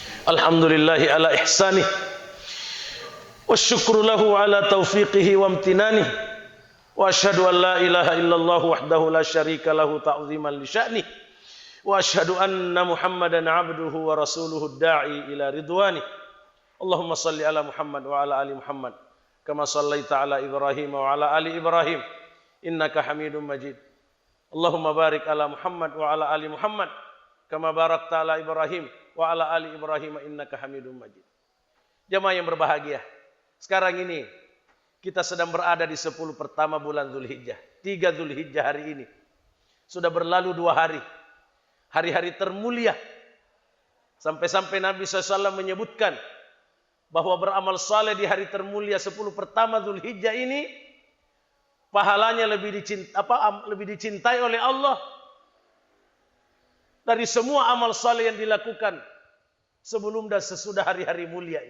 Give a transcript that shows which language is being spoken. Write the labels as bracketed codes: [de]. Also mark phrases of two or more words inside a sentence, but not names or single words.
[ar] الحمد لله على إحسانه. والشكر له على توفيقه وامتنانه. وأشهد أن لا إله إلا الله وحده لا شريك له تعظيما لشأنه. وأشهد أن محمدا عبده ورسوله الداعي إلى رضوانه. اللهم صل على محمد وعلى آل محمد كما صليت على إبراهيم وعلى آل إبراهيم إنك حميد مجيد. اللهم بارك على محمد وعلى آل محمد كما باركت على إبراهيم وعلى آل إبراهيم إنك حميد مجيد. [id] Jamaah yang berbahagia, sekarang ini kita sedang berada di 10 pertama bulan Zulhijjah. 3 Zulhijjah hari ini. Sudah berlalu 2 hari. Hari-hari termulia. Sampai-sampai Nabi SAW menyebutkan bahwa beramal saleh di hari termulia 10 pertama Zulhijjah ini pahalanya lebih dicintai oleh Allah dari semua amal saleh yang dilakukan sebelum dan sesudah hari-hari mulia ini.